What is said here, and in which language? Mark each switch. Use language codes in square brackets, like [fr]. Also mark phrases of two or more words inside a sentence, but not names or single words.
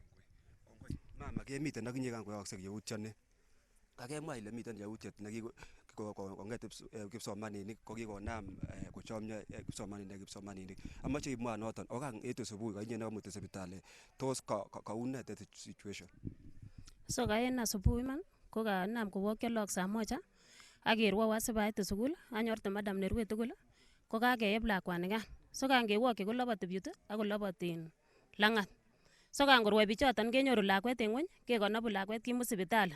[kln] Mama kemiten akinye kan koyoksek yautioni. Kakemwa ile miten yautiet nekikong'et kipsomaninik ko kikonam kochomyo kipsomaninik. Amache imwa noton okan etu subui kainye nekamuti sipitali tos kaune [en] the situation? [kln] So kaen asubuhi man ko kanam kowokyo lagok [sw] saa moja [kln] ak kerwoiwo sibaitu sukul anyorte madam nerue tugul ko kakeyeb lakwanikan. So kan kewokyi koloboti pyut ak koloboti lang'at. So kan korwai bichoton kenyoru lakwet en ngweny kekonopu lakwet kimut sipitali.